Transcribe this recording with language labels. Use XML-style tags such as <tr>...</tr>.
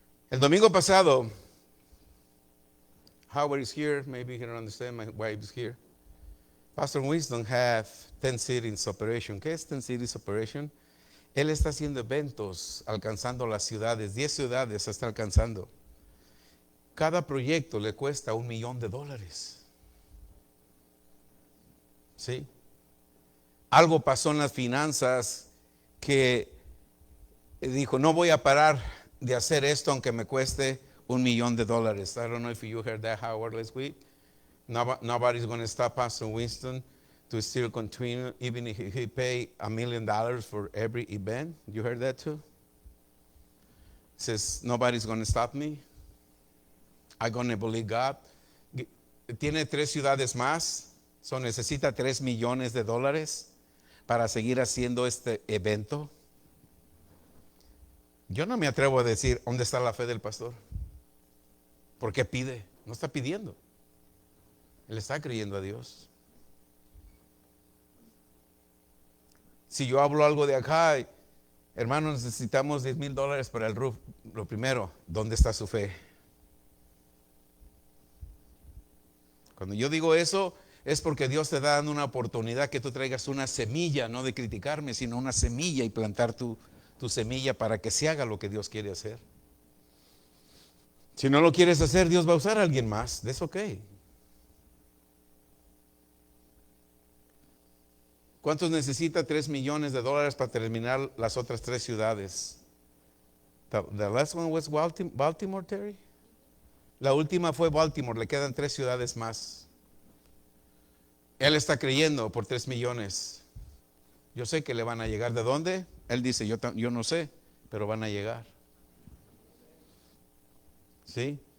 <es>El domingo pasado,</es> <en>Howard is here, maybe he don't understand, my wife is here. Pastor Winston have 10 cities operation.</en> <es>¿Qué es</es> <en>10 cities operation?</en> <es>Él está haciendo eventos, alcanzando las ciudades, 10 ciudades está alcanzando. Cada proyecto le cuesta $1 millón. ¿Sí? Algo pasó en las finanzas que dijo, no voy a parar de hacer esto aunque me cueste $1 millón.</es> <en>I don't know if you heard that, Howard, last week. Nobody's going to stop Pastor Winston to still continue, even if he pay $1 million for every event. You heard that too? Says, nobody's going to stop me. I'm going to believe God.</en> <es>Tiene 3 ciudades más. So necesita $3 millones para seguir haciendo este evento. Yo no me atrevo a decir dónde está la fe del pastor. ¿Por qué pide? No está pidiendo. Él está creyendo a Dios. Si yo hablo algo de acá, hermanos, necesitamos $10,000 para el roof. Lo primero, ¿dónde está su fe? Cuando yo digo eso, es porque Dios te da dando una oportunidad que tú traigas una semilla, no de criticarme, sino una semilla y plantar tu semilla para que se haga lo que Dios quiere hacer. Si no lo quieres hacer, Dios va a usar a alguien más.</es> <en>That's okay.</en> <es>¿Cuántos necesita $3 millones para terminar las otras 3 ciudades?</es> <en>The last one was Baltimore, Terry.</en> <es>La última fue Baltimore, le quedan 3 ciudades más. Él está creyendo por 3 millones. Yo sé que le van a llegar. ¿De dónde? Él dice, yo no sé, pero van a llegar. ¿Sí?</es>